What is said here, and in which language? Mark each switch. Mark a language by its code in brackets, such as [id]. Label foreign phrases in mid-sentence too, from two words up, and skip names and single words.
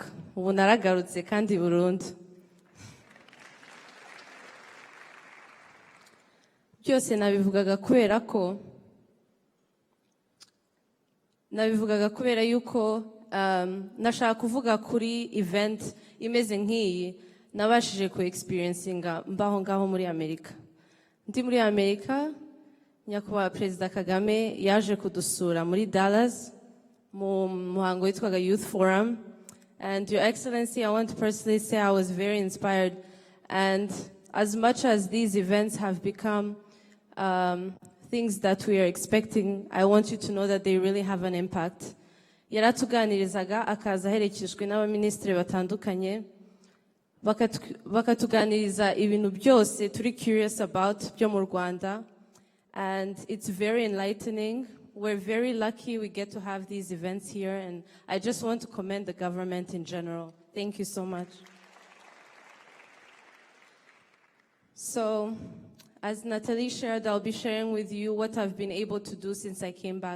[rw] Ubu naragarutse kandi burundu. Byose nabivugaga kubera yuko nashaka kuvuga kuri event imeze nk'iyi nabashije ku experiencinga mbaho ngaho muri Amerika. Ndi muri Amerika, nyakubahwa Perezida Kagame yaje kudusura muri Dallas mu muhango witwaga Youth Forum. [en] And Your Excellency, I want to personally say I was very inspired. And as much as these events have become things that we are expecting, I want you to know that they really have an impact. [rw] Yaratuganirizaga akaza aherekejwe n'abaministri batandukanye, bakatuganiriza ibintu byose turi [en] curious about [rw] byo mu Rwanda, [en] and it's very enlightening. We're very lucky we get to have these events here, and I just want to commend the government in general. Thank you so much. So, as Natalie shared, I'll be sharing with you what I've been able to do since I came back.